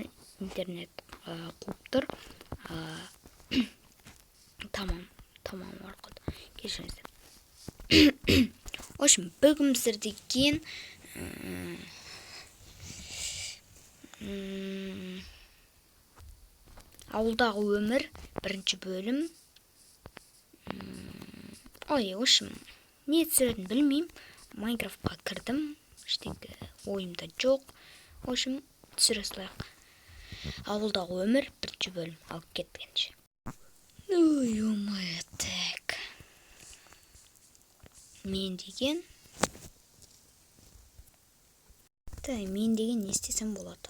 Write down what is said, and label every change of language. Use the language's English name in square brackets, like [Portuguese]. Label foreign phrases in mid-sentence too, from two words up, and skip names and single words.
[Kazakh] Интернет қуып тұр. Tamam арқылы. Кешіріңіздер. [Russian] В общем, [Kazakh] бүгін біздер деген ауылдағы өмір бірінші бөлім. [Russian] В общем, [Kazakh] не түсіретінін білмеймін. Майнкрафтқа кірдім. Ештеңе ойымда жоқ. [Russian] В общем, [Kazakh] түсіре салайық. Ауылдағы өмір бірінші бөлім. Алып кеткенше. Ой-ой-ой, так. Мен деген не істесем болады?